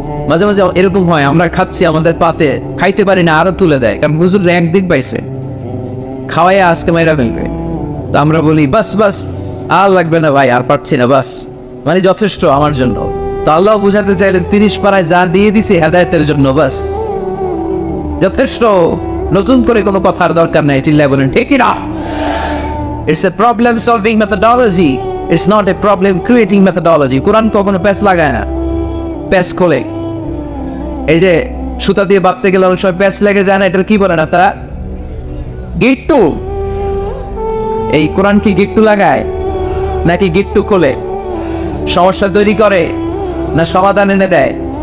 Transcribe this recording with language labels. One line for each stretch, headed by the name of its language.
Bangla: মাঝে মাঝে এরকম হয়, আমরা খাচ্ছি, আমাদের পাতে খাইতে পারি না, আরো তুলে দেয়, কারণ হুজুর একদিক পাইছে, খাওয়াইয়া আজকে মাইরা ফেলবে। তো আমরা বলি বাস বাস, আর লাগবে না ভাই, আর পারছি না, বাস মানে যথেষ্ট আমার জন্য। তো আল্লাহ বুঝাতে চাইলেন 30 পারায় যা দিয়ে দিছে হেদায়েতের জন্য, বাস যথেষ্ট, নতুন করে কোনো কথার দরকার নাই। চিল্লায় বলেন ঠিক না?
English: It's a problem solving methodology, it's not a problem creating methodology.
Bangla: কোরআন কখনো প্যাচ লাগায় না, প্যাচ খোলে। এই যে সুতা দিয়ে বাঁধতে গেলে অনেক সময় প্যাচ লেগে যায় না, এটা কি বলে না তারা? গিট্টু। এই কোরআন কি গিট্টু লাগায় নাকি গিট্টু খোলে? সমস্যা তৈরি করে না সমাধান এনে দেয়?